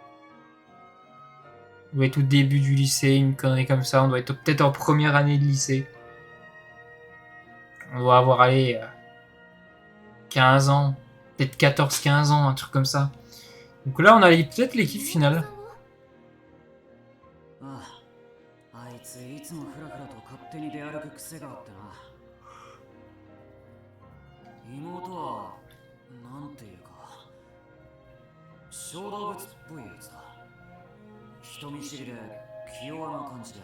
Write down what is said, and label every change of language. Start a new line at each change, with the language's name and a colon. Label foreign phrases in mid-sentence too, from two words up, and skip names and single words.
French: On doit être au début du lycée, une connerie comme ça. On doit être peut-être en première année de lycée. On doit avoir, allé 15 ans. Peut-être 14-15 ans, un truc comme ça. Donc là, on a peut-être l'équipe finale.
Japanese: ああ、あいついつもフラフラと勝手に出歩く癖があってな。妹はなんていうか小動物っぽいやつだ。人見知りで気弱な感じで。